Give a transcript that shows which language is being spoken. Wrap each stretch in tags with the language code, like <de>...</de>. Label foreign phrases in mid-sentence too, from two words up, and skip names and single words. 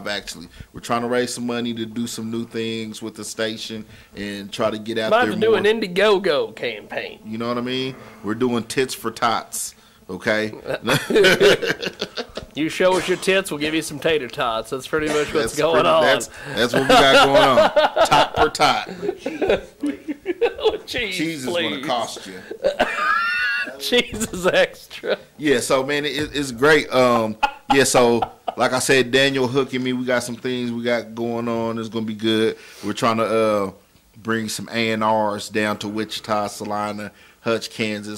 <en>Actually, we're trying to raise some money to do some new things with the station and try to get out there more. Do an Indiegogo campaign. You know what I mean? We're doing tits for tots. Okay. You show us your tits, we'll give you some tater tots. That's pretty much what's going on. That's what we got going on. Tot per tot. Cheese, is going to cost you. Cheese is extra. Yeah, so man, it's great. Yeah, so like I said, Daniel hooking me. We got some things we got going on. It's gonna be good. We're trying to bring some A&Rs down to Wichita, Salina, Hutch, Kansas.</en>